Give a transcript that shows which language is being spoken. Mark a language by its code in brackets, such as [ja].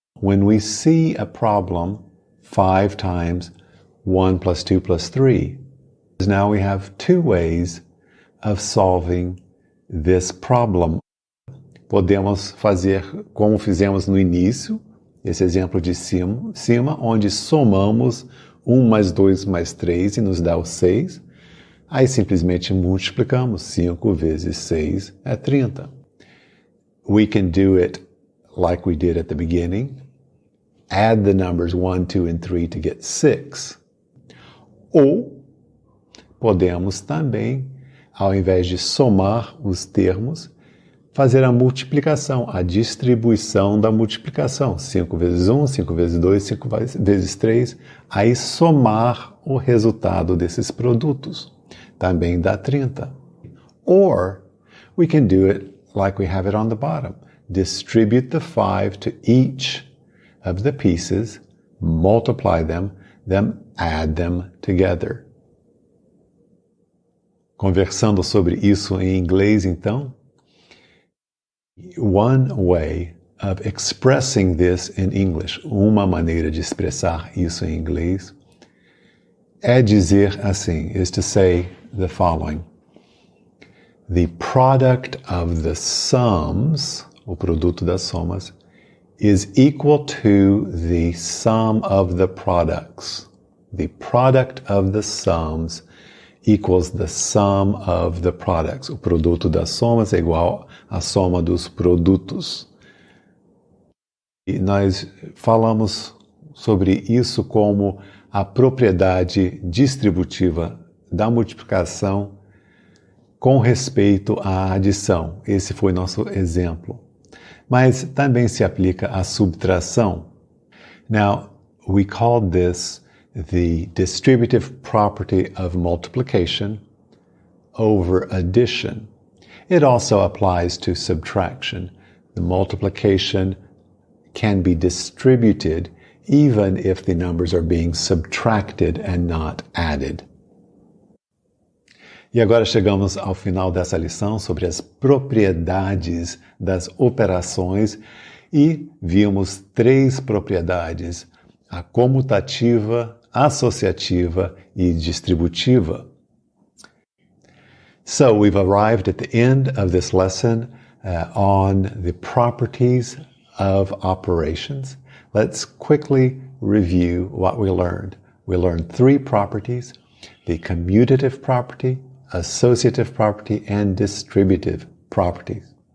[en] When we see a problem 5 times 1 plus 2 plus 3, now we have 2 ways of solving this problem. [pt] Podemos fazer como fizemos no início, esse exemplo de cima, onde somamos 1 mais 2 mais 3 e nos dá o 6. Aí simplesmente multiplicamos. 5 vezes 6 é 30. [en] We can do it like we did at the beginning. Add the numbers 1, 2 and 3 to get 6. [pt] Ou podemos também, ao invés de somar os termos, fazer a multiplicação, a distribuição da multiplicação. 5 vezes 1, 5 vezes 2, 5 vezes 3. Aí somar o resultado desses produtos. Também dá 30. [en] Or we can do it like we have it on the bottom. Distribute the 5 to each of the pieces, multiply them, then add them together. [pt] Conversando sobre isso em inglês, então, [en] one way of expressing this in English, [pt] uma maneira de expressar isso em inglês, é dizer assim, [en] is to say the following. The product of the sums, [pt] o produto das somas, [en] is equal to the sum of the products. The product of the sums equals the sum of the products. [pt] O produto das somas é igual à soma dos produtos. E nós falamos sobre isso como a propriedade distributiva da multiplicação com respeito à adição. Esse foi nosso exemplo. Mas também se aplica à subtração. [en] Now, we called this the distributive property of multiplication over addition. It also applies to subtraction. The multiplication can be distributed even if the numbers are being subtracted and not added. [pt] E agora chegamos ao final dessa lição sobre as propriedades das operações e vimos 3 propriedades: a comutativa, associativa e distributiva. [en] So we've arrived at the end of this lesson on the properties of operations. Let's quickly review what we learned. We learned 3 properties: the commutative property, associative property and distributive properties.